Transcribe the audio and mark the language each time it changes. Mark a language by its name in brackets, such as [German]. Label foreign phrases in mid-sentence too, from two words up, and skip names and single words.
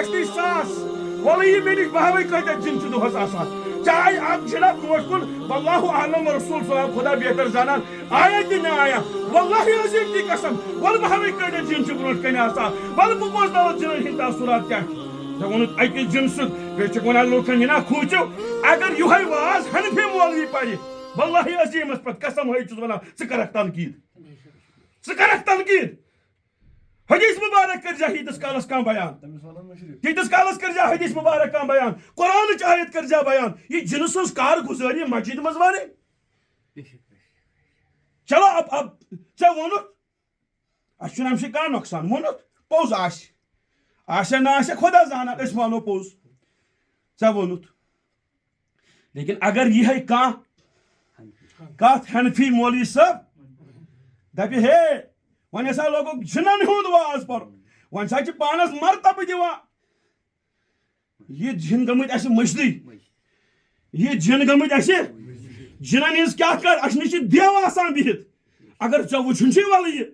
[Kashmiri] اَسہِ نِش 100 وَلہٕ یہِ مےٚ نِش بہوٕے کۭتیاہ جن چھِ دۄہس آسان چاہے اکھ جِنہ برونٛٹھ کُن [Arabic] واللہ عالم [Kashmiri] رسول صاحب خدا بہتر زانان آیا تہِ نہ آیا واللہ [Urdu] عظیٖم کی قسم [Kashmiri] وَلہٕ بہوٕے کۭتیاہ جن چھِ برونٛٹھ کَنہِ آسان وَلہٕ بہٕ بوزناوَتھ جنن ہٕنٛدۍ تاثرات کیٛاہ ژےٚ ووٚنُتھ أکِس جن سُنٛد بیٚیہِ چھِکھ وَنان لوٗکن یہِ نا کھوٗژِو اگر یِہوے واز حنفی مولوی پَرِ واللہ عظیٖمس پٮ۪ٹھ قسم ہٲیِتھ چھُس ونان ژٕ کَرکھ تنقیٖد حدیث مبارک کر جا ییٖتِس کالس کانٛہہ بیان ییٖتِس کالس کر جا حدیث مبارک کانٛہہ بیان قرآنٕچ آیت کر جا بیان یہِ جنہٕ سٕنٛز کارگُزٲری مسجد منٛز وَنٕنۍ [Urdu] چلو اب [Kashmiri] ژےٚ ووٚنُتھ اَسہِ چھُنہٕ اَمہِ سۭتۍ کانٛہہ نۄقصان ووٚنُتھ پوٚز آسہِ نہ آسہِ خۄدا زانان أسۍ وَنو پوٚز ژےٚ ووٚنُتھ لیکن اگر یِہے کانٛہہ کتھ حنفی مولوی صٲب دپہِ ہے وۄنۍ ہسا لوگُکھ جنن ہُنٛد واز پرُن وۄنۍ ہسا چھِ پانس مرتبہٕ دِوان یہِ جن گٔمٕتۍ اَسہِ مٔشدٕے یہِ جن گٔمٕتۍ اَسہِ جنن ہٕنٛز کیٛاہ کر اَسہِ نِش چھِ دیو آسان بِہِتھ اگر ژےٚ وٕچھُن چھُے وَلہٕ